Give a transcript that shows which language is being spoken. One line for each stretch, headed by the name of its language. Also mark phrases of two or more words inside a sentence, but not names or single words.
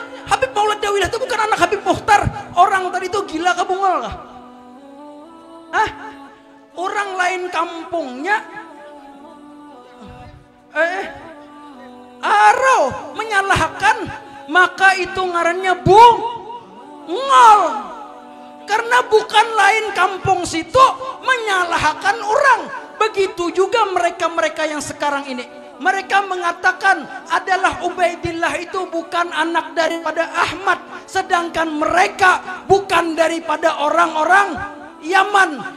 Banjar: Habib Maulad Dawilah itu bukan anak Habib Mukhtar. Orang tadi itu gila kabungal kah? Orang lain kampungnya Arau menyalahkan, maka itu ngarannya bungol. Karena bukan lain kampung situ menyalahkan orang.
Indonesian: Begitu juga mereka-mereka yang sekarang ini. Mereka mengatakan adalah Ubaidillah itu bukan anak daripada Ahmad. Sedangkan mereka bukan daripada orang-orang Yaman.